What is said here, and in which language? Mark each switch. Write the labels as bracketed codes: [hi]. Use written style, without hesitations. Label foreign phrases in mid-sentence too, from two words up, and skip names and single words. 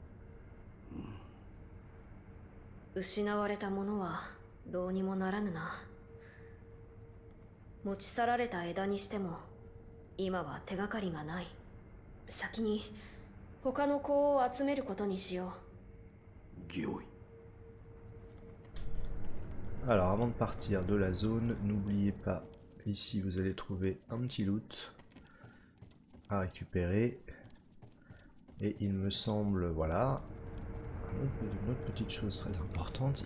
[ja] 失われたものはどうにもならぬな。持ち去られた枝にしても今は手がかりがない。先に他の子を集めることにしよう。御意。 [fr] Alors avant de partir de la zone, n'oubliez pas, ici vous allez trouver un petit loot à récupérer. Et il me semble, voilà, une autre petite chose très importante.